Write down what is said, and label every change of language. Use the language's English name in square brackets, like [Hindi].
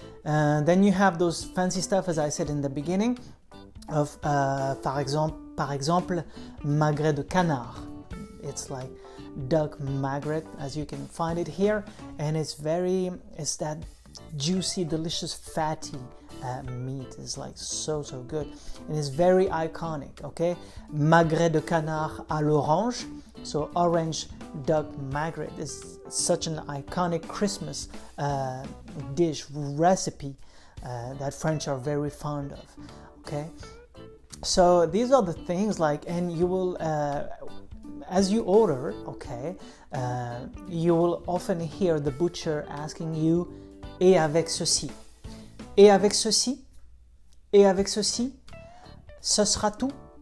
[English] Then you have those fancy stuff, as I said in the beginning, of [French] par exemple, [English] magret de canard. It's like duck magret, as you can find it here, and it's that juicy, delicious, fatty meat. Is like so good, and it's very iconic. [French] Okay, magret de canard à l'orange. [English] So orange duck magret is such an iconic Christmas dish recipe that French are very fond of. Okay, so these are the things like, and you will as you order, okay, you will often hear the butcher asking you, [French] et avec ceci, et avec ceci, et avec ceci, ce sera tout.